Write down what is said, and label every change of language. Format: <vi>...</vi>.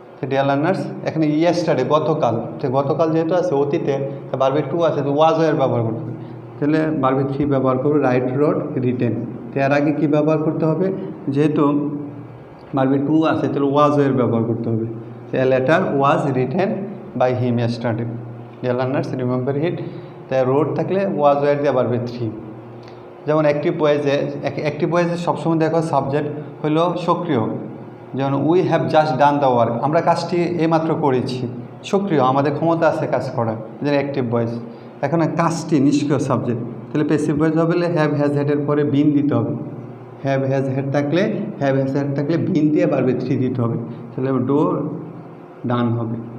<bn>Dear learners, এখানে yesterday গতকাল যেহেতু আছে অতীতে, তা ভার্বে টু আছে, তো ওয়াজ এর ব্যবহার করতে হবে, তাহলে ভার্বে থ্রি ব্যবহার করবো, রাইট রোড রিটেন। তার আগে কী ব্যবহার করতে হবে, যেহেতু ভার্বে টু আছে তাহলে ওয়াজ এর ব্যবহার করতে হবে।</bn> <en>A letter was written by him yesterday. Dear learners, remember it.</en> <bn>The road থাকলে was where দিয়ে ভার্বে থ্রি। যেমন অ্যাক্টিভ ভয়েসে সবসময় দেখো সাবজেক্ট হলো সক্রিয়, যেমন</bn> <en>we have just done the work,</en> <bn>আমরা কাজটি এইমাত্র করেছি, সক্রিয়, আমাদের ক্ষমতা আছে কাজ করার, যেন অ্যাক্টিভ ভয়েস। এখন কাজটি নিষ্ক্রিয় সাবজেক্ট, তাহলে প্যাসিভ ভয়েস হবে হ্যাভ হ্যাজ হেডের পরে বিন দিতে হবে, হ্যাভ হ্যাজ হেড থাকলে বিন দিয়ে ভার্বে থ্রি দিতে হবে, তাহলে ডো ডান হবে।</bn>